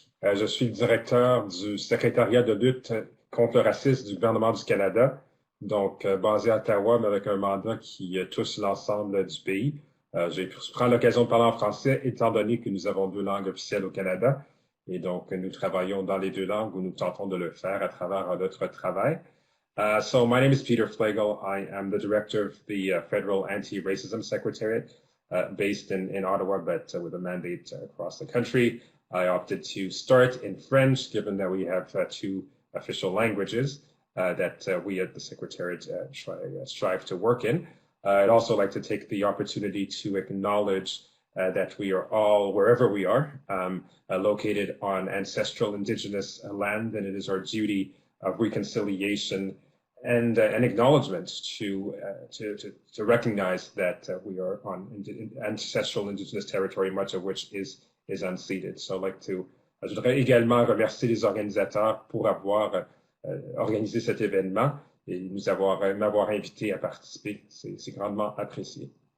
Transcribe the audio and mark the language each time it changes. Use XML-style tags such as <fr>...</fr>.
<fr>Je suis le directeur du Secretariat de lutte contre le racisme du gouvernement du Canada, donc basé à Ottawa, mais avec un mandat qui touche l'ensemble du pays. Je prends l'occasion de parler en français, étant donné que nous avons 2 langues officielles au Canada, et donc nous travaillons dans les 2 langues, ou nous tentons de le faire à travers notre travail.</fr> <en>So my name is Peter Flegel. I am the director of the Federal Anti-Racism Secretariat, based in Ottawa, but with a mandate across the country. I opted to start in French, given that we have 2 official languages that we at the Secretariat strive to work in. I'd also like to take the opportunity to acknowledge that we are all, wherever we are, located on ancestral Indigenous land, and it is our duty of reconciliation and acknowledgement to recognize that we are on ancestral Indigenous territory, much of which is unceded. So I'd like to,</en> <fr>je voudrais également remercier les organisateurs pour avoir organisé cet événement et m'avoir invité à participer. C'est grandement apprécié.</fr>